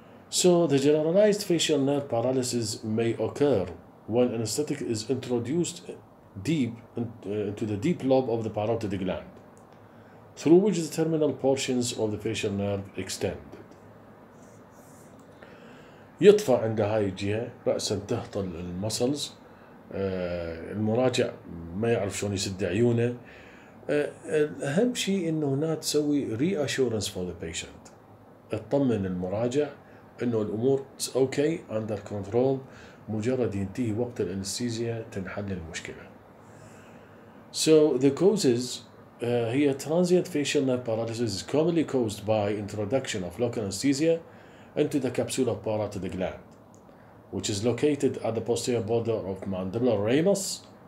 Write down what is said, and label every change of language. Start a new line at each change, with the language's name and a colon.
English: So the generalized facial nerve paralysis may occur when anesthetic is introduced deep into the deep lobe of the parotid gland, through which the terminal portions of the facial nerve extend.
Arabic: يطفى عند هاي الجهة رأسا تهطل المسلز، المراجع ما يعرف شلون يسد عيونه. أهم شيء إنه هنا تسوي
English: reassurance for the patient،
Arabic: تطمن المراجع إنه الأمور
English: okay under control،
Arabic: مجرد ينتهي وقت الأنستيزيا تنحل المشكلة.
English: So the causes هي transient facial nerve paralysis is commonly caused by introduction of local anesthesia into the capsula of parotid gland, which is located at the posterior border of mandibular ramus,